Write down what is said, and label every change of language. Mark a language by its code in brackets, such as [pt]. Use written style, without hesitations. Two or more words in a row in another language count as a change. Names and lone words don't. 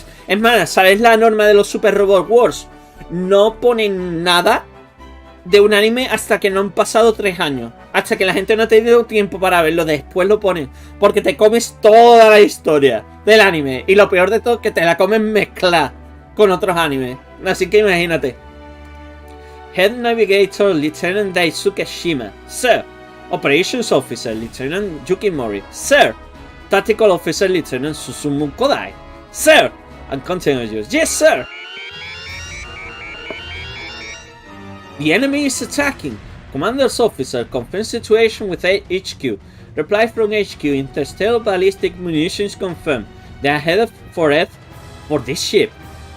[es] Es más, ¿sabes la norma de los Super Robot Wars? No ponen nada de un anime hasta que no han pasado 3 años. Hasta que la gente no ha tenido tiempo para verlo. Después lo ponen. Porque te comes toda la historia del anime. Y lo peor de todo es que te la comes mezclada con otros animes. Así que imagínate. [en] Head Navigator Lieutenant Daisuke Shima. Sir. Operations Officer Lieutenant Yuki Mori. Sir. Tactical Officer Lieutenant Susumu Kodai. Sir. And continuous. Yes, sir. The enemy is attacking. Commander's officer confirms situation with HQ. Reply from HQ. Interstellar ballistic munitions confirmed. They are headed for Earth for this ship.